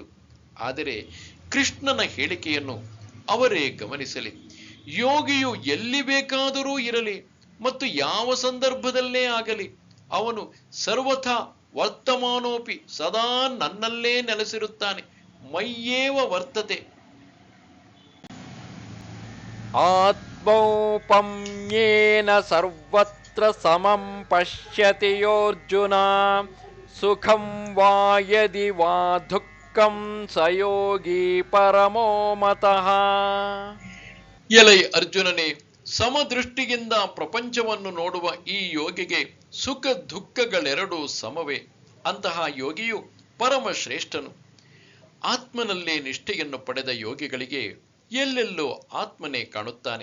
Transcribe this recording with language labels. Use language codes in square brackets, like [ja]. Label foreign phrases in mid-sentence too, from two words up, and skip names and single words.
[kn] ಆದರೆ ಕೃಷ್ಣನ ಹೇಳಿಕೆಯನ್ನು ಅವರೇ ಗಮನಿಸಲಿ. ಯೋಗಿಯು ಎಲ್ಲಿ ಬೇಕಾದರೂ ಇರಲಿ ಮತ್ತು ಯಾವ ಸಂದರ್ಭದಲ್ಲೇ ಆಗಲಿ ಅವನು [sa] ಸರ್ವಥಾ ವರ್ತಮಾನೋಪಿ [kn] ಸದಾ ನನ್ನಲ್ಲೇ ನೆಲೆಸಿರುತ್ತಾನೆ. [sa] ಮಯ್ಯೇವ ವರ್ತತೆ. ಆತ್ಮೌಪಮ್ಯೇನ ಸರ್ವತ್ರ ಸಮಂ ಪಶ್ಯತಿ ಯೋರ್ಜುನ ಸುಖಂ ವಾ ಯದಿ ವಾ ದುಃಖಂ ಸ ಯೋಗಿ ಪರಮೋ ಮತಃ. [kn] ಎಲೈ ಅರ್ಜುನನೇ, ಸಮದೃಷ್ಟಿಯಿಂದ ಪ್ರಪಂಚವನ್ನು ನೋಡುವ ಈ ಯೋಗಿಗೆ ಸುಖ ದುಃಖಗಳೆರಡೂ ಸಮವೇ. ಅಂತಹ ಯೋಗಿಯು ಪರಮ ಶ್ರೇಷ್ಠನು. ಆತ್ಮನಲ್ಲೇ ನಿಷ್ಠೆಯನ್ನು ಪಡೆದ ಯೋಗಿಗಳಿಗೆ ಎಲ್ಲೆಲ್ಲೋ ಆತ್ಮನೇ ಕಾಣುತ್ತಾನೆ.